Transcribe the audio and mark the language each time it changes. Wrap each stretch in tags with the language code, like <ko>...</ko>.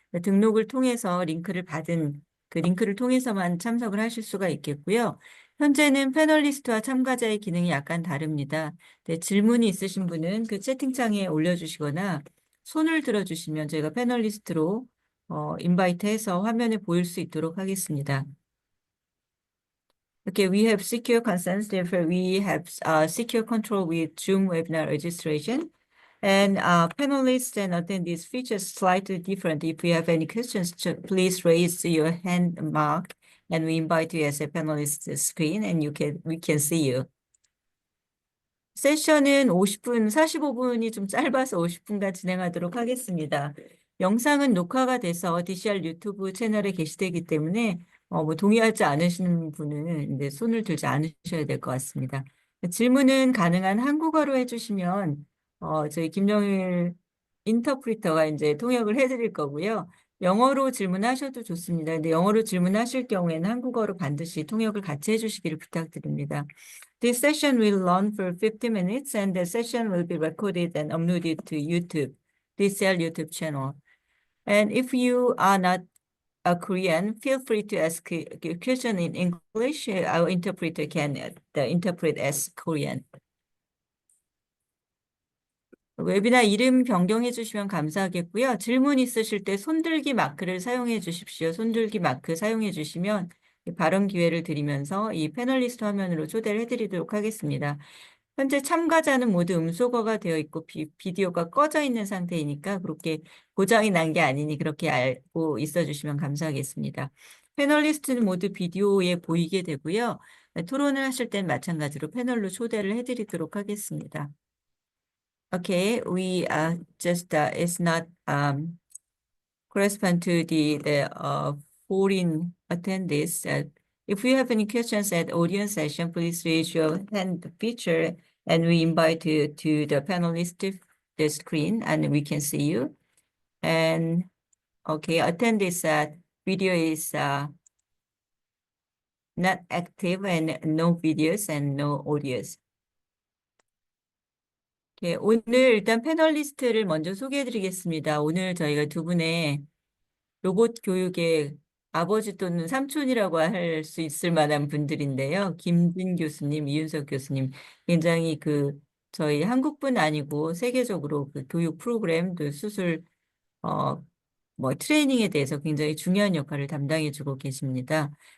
<ko>등록을 통해서 링크를 받은 그 링크를 통해서만 참석을 하실 수가 있겠고요. 현재는 패널리스트와 참가자의 기능이 약간 다릅니다. 네, 질문이 있으신 분은 그 채팅창에 올려주시거나 손을 들어주시면 저희가 패널리스트로 인바이트해서 화면에 보일 수 있도록 하겠습니다.</ko> <en>Okay, we have secure consents, therefore we have secure control with Zoom webinar registration. And panelists and attendees features slightly different. If you have any questions, please raise your hand mark and we invite you as a panelist screen and we can see you.</en> <ko>세션은 50분, 45분이 좀 짧아서 50분간 진행하도록 하겠습니다. 영상은 녹화가 돼서 DCR 유튜브 채널에 게시되기 때문에 뭐 동의하지 않으시는 분은 이제 손을 들지 않으셔야 될 것 같습니다. 질문은 가능한 한국어로 해주시면 저희 김영일 인터프리터가 이제 통역을 해드릴 거고요. 영어로 질문하셔도 좋습니다. 근데 영어로 질문하실 경우에는 한국어로 반드시 통역을 같이 해주시기를 부탁드립니다.</ko> <en>This session will run for 50 minutes and the session will be recorded and uploaded to YouTube, DCL YouTube channel. And if you are not a Korean, feel free to ask a question in English. Our interpreter can interpret as Korean.</en> <ko>웨비나 이름 변경해 주시면 감사하겠고요. 질문 있으실 때 손들기 마크를 사용해 주십시오. 손들기 마크 사용해 주시면 발언 기회를 드리면서 이 패널리스트 화면으로 초대를 해드리도록 하겠습니다. 현재 참가자는 모두 음소거가 되어 있고 비디오가 꺼져 있는 상태이니까 그렇게 고장이 난 게 아니니 그렇게 알고 있어 주시면 감사하겠습니다. 패널리스트는 모두 비디오에 보이게 되고요. 토론을 하실 땐 마찬가지로 패널로 초대를 해드리도록 하겠습니다.</ko> <en>Okay, we just it's not correspond to the foreign attendees. If you have any questions at audience session, please raise your hand feature, and we invite you to the panelist the screen, and we can see you. And okay, attendees video is not active, and no videos and no audios.</en> <ko>예, 오늘 일단 패널리스트를 먼저 소개해드리겠습니다. 오늘 저희가 두 분의 로봇 교육의 아버지 또는 삼촌이라고 할 수 있을 만한 분들인데요. 김진 교수님, 이윤석 교수님, 굉장히 저희 한국뿐 아니고 세계적으로 그 교육 프로그램, 또 수술, 트레이닝에 대해서 굉장히 중요한 역할을 담당해주고 계십니다.</ko>